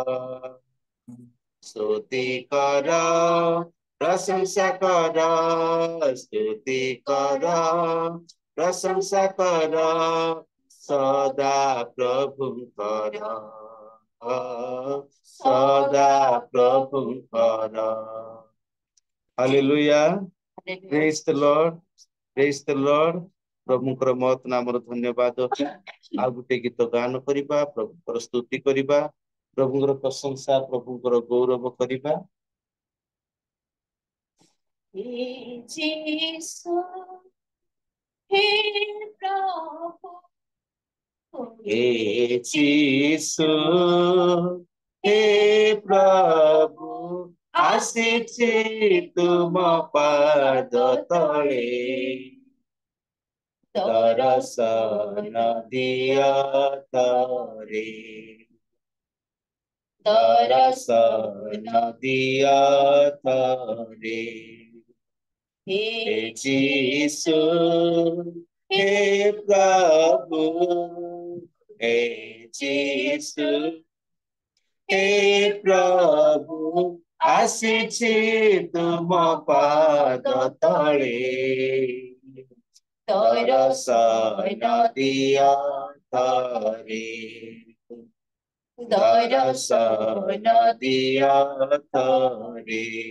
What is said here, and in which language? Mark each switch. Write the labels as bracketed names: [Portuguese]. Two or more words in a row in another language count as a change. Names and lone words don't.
[Odia] ସ୍ତୁତି କର, ପ୍ରଶଂସା କର, ସ୍ତୁତି କର, ପ୍ରଶଂସା କର, ସଦା ପ୍ରଭୁଙ୍କର, ସଦା ପ୍ରଭୁଙ୍କର। [English] Hallelujah, praise the Lord, praise the Lord. [Odia] ପ୍ରଭୁଙ୍କର ମହତ୍ ନାମର ଧନ୍ୟବାଦ। ଆଉ ଗୋଟେ ଗୀତ ଗାନ କରିବା, ପ୍ରଭୁଙ୍କର ସ୍ତୁତି କରିବା, ପ୍ରଭୁଙ୍କର ପ୍ରଶଂସା, ପ୍ରଭୁଙ୍କର ଗୌରବ କରିବା। [Hindi] हे यीशु, हे प्रभु, हे यीशु, हे प्रभु, [Odia] ଆସିଛି ତୁମ ପାଦ ତଳେ, ଦର୍ଶନ ଦିଅ ତରେ, ଦର୍ଶନ ଦିଅ ତରେ। [Hindi] हे यीशु, हे प्रभु, हे यीशु, हे प्रभु, [Odia] ଆସିଛି ତୁମ ପାଦ ତଳେ, ଦର୍ଶନ ଦିଅ ତରେ, ଦର୍ଶନ ଦିଅ ତରେ।